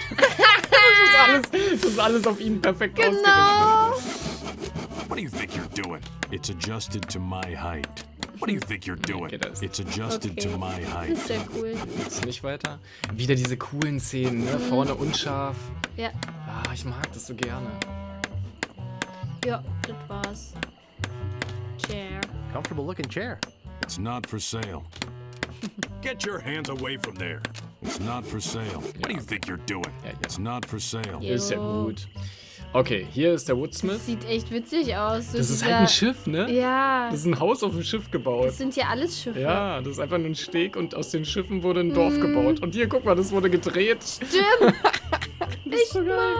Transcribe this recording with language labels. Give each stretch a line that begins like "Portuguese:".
German: Das ist alles auf ihn perfekt Genau.
English: What do you think you're doing? It's adjusted to my height. What do you think you're doing?
German: Okay, das-
English: It's adjusted to my height.
German: Ist ja cool. Jetzt nicht weiter. Wieder diese coolen Szenen, ne? Vorne unscharf. Ja, Ah, ich mag das so gerne. ja, das war's. Chair.
English: Comfortable looking chair. It's not for sale. Get your hands away from there. It's not for sale. What do you think you're doing?
German: Ja.
English: It's not for sale.
German: Jo. Ist ja gut. Okay, hier ist der Woodsmith. Sieht echt witzig aus. So Das ist dieser- halt ein Schiff, ne? Ja, Das ist ein Haus auf dem Schiff gebaut. das sind ja alles Schiffe. Ja, das ist einfach nur ein Steg und aus den Schiffen wurde ein Dorf gebaut. Und hier, guck mal, das wurde gedreht. Stimmt. Echt so geil.